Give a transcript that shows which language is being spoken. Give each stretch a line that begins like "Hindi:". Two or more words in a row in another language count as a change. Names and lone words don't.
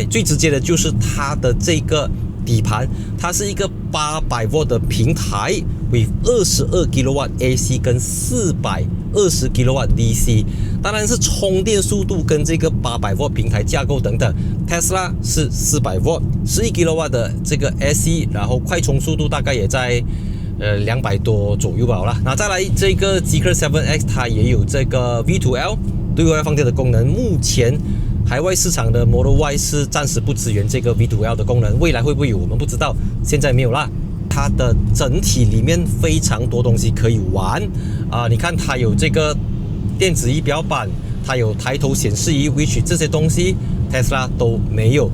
Chinese: 最直接的就是它的這個底盤，它是一個800V的平台 with 22 kW AC 跟420 kW DC， 當然是充電速度跟這個800V平台架構等等。Tesla 是400V 11 kW 的這個 AC， 然後快充速度大概也在200多左右吧，好啦。那再來這個 Zeekr 7X， 它也有這個 V2L 對外放電的功能。目前海外市場的 Model Y 是暫時不支援這個 V2L 的功能，未來會不會有我們不知道，現在沒有啦。它的整體裡面非常多東西可以玩你看它有這個電子儀表板，它有抬頭顯示儀 which 這些東西 Tesla 都沒有。